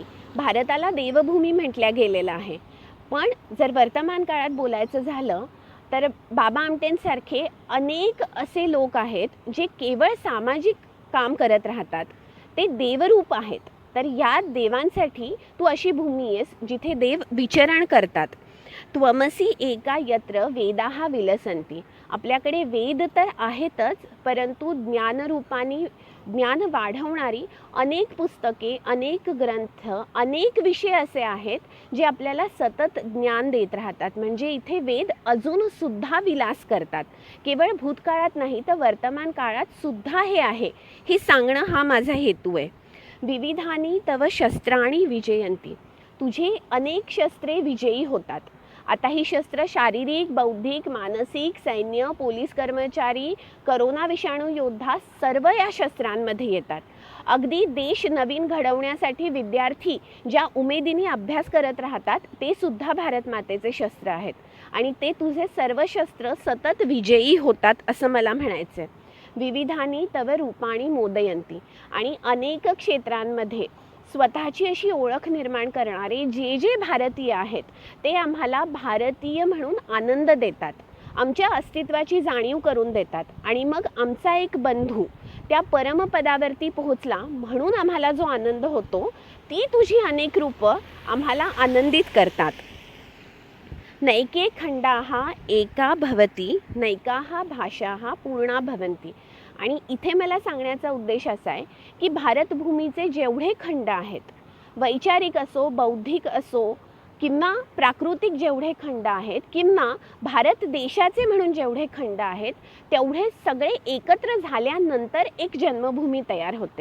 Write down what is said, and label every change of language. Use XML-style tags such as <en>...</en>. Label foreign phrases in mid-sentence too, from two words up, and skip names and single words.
<mr>भारताला देवभूमी म्हटल्या गेलेलं आहे. पण जर वर्तमान काळात बोलायचं झालं तर बाबा आमटेंसारखे अनेक असे लोक आहेत जे केवळ सामाजिक काम करत राहतात. ते देवरूप आहेत. तर या देवांसाठी तू अशी भूमी आहेस जिथे देव विचरण करतात.</mr> <sa>त्वमसी एका यत्र वेदाहा विलसंती.</sa> <mr>आपल्याकडे वेद तर आहेतच, परंतु ज्ञानरूपाने ज्ञान वाढवणारी अनेक पुस्तके, अनेक ग्रंथ, अनेक विषय असे आहेत जे आपल्याला सतत ज्ञान देत राहतात. म्हणजे इथे वेद अजूनसुद्धा विलास करतात. केवळ भूतकाळात नाही तर वर्तमान काळात सुद्धा हे आहे, हे सांगणं हा माझा हेतू आहे.</mr> <sa>विविधानी तव शस्त्राणी विजयंती.</sa> <mr>तुझे अनेक शस्त्रे विजयी होतात. आता ही शस्त्र शारीरिक, बौद्धिक, मानसिक, सैन्य, पोलीस कर्मचारी, करोना विषाणू योद्धा सर्व या शस्त्रांमध्ये येतात. अगदी देश नवीन घडवण्यासाठी विद्यार्थी ज्या उमेदीने अभ्यास करत राहतात ते सुद्धा भारत मातेचे शस्त्र आहेत. आणि ते तुझे सर्व शस्त्र सतत विजयी होतात असं मला म्हणायचं आहे.</mr> <sa>विविधानी तव रूपाणी मोदयंती.</sa> <mr>आणि अनेक क्षेत्रांमध्ये स्वतःची अशी ओळख निर्माण करणारे जे जे भारतीय आहेत ते आम्हाला भारतीय म्हणून आनंद देतात, आमच्या अस्तित्वाची जाणीव करून देतात. आणि मग आमचा एक बंधू त्या परमपदावरती पोहोचला म्हणून आम्हाला जो आनंद होतो, ती तुझी अनेक रूपं आम्हाला आनंदित करतात.</mr> <sa>नैके खंडाः एका भवति, नैकाः भाषाः पूर्णा भवन्ति.</sa> <mr>आणि इथे मला सांगण्याचा उद्देश असा आहे की भारतभूमीचे जेवढे खंड आहेत, वैचारिक असो, बौद्धिक असो किंवा प्राकृतिक जेवढे खंड आहेत किंवा भारत देशाचे म्हणून जेवढे खंड आहेत, तेवढे सगळे एकत्र झाल्यानंतर एक जन्मभूमी तयार होते.</mr>